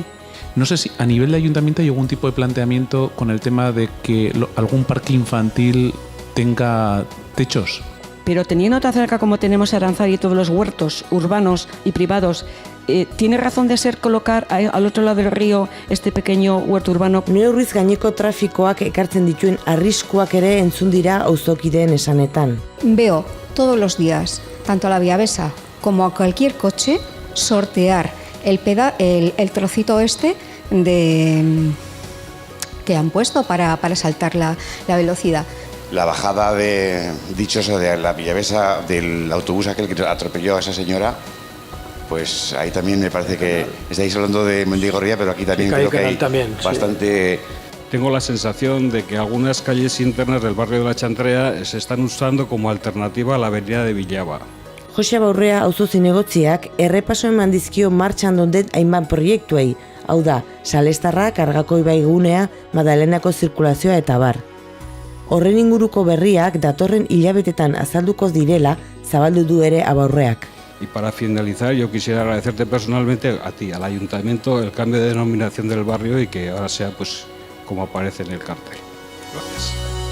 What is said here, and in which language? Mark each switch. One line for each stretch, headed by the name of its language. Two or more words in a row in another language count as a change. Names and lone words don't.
Spanish: No sé si a nivel de ayuntamiento hay algún tipo de planteamiento con el tema de que algún parque infantil tenga techos. Pero teniendo tan cerca como tenemos Aranzadi y todos los huertos urbanos y privados, ¿tiene razón de ser colocar al otro lado del río este pequeño huerto urbano?
Basque: Neurriz gaineko trafikoak ekartzen dituen arriskuak ere entzun dira auzokideen esanetan.
Spanish: Veo todos los días, tanto a la Viabesa como a cualquier coche, sortear el trocito este que han puesto para saltar la velocidad. La bajada de la Villavesa, del autobús aquel que atropelló a esa señora, pues ahí también me parece que estáis hablando de Mendigorría, pero aquí también creo que hay bastante... Tengo la sensación de que algunas calles internas del barrio de la Chantrea se están usando como alternativa a la avenida de Villaba.
Basque: Jose Baurrea auzo zinegotziak errepaso eman dizkio martxan donden hainbat proiektuei, hau da, Salestarra, Kargako ibaigunea, Madalenako zirkulazioa eta bar. Horren inguruko berriak datorren hilabetetan azalduko direla zabaldu du ere Abaurreak.
Spanish: Y para finalizar, yo quisiera agradecerte personalmente a ti, al ayuntamiento, el cambio de denominación del barrio y que ahora sea pues como aparece en el cartel. Gracias.